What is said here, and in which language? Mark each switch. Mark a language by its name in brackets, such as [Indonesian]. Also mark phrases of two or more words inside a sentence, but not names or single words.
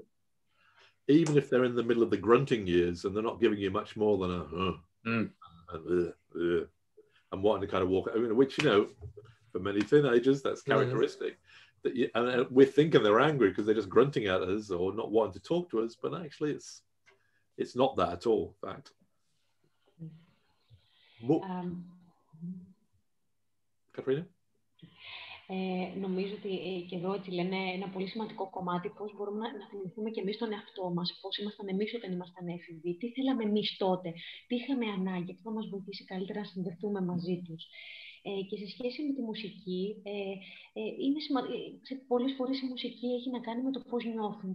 [English] Even if they're in the middle of the grunting years and they're not giving you much more than and wanting to kind of walk, which, you know, for many teenagers, that's characteristic. That and we're thinking they're angry because they're just grunting at us or not wanting to talk to us, but actually it's not that at all, in fact. Katrina? [Greek] Νομίζω ότι και εδώ έτσι λένε ένα πολύ σημαντικό κομμάτι, πώς μπορούμε να θυμηθούμε και εμείς τον εαυτό μας, πώς ήμασταν εμείς όταν ήμασταν έφηβοι, τι θέλαμε εμείς τότε, τι είχαμε ανάγκη, τι θα μας βοηθήσει καλύτερα να συνδεθούμε μαζί τους. Και σε σχέση με τη μουσική, πολλές φορές η μουσική έχει να κάνει με το πώς νιώθουν.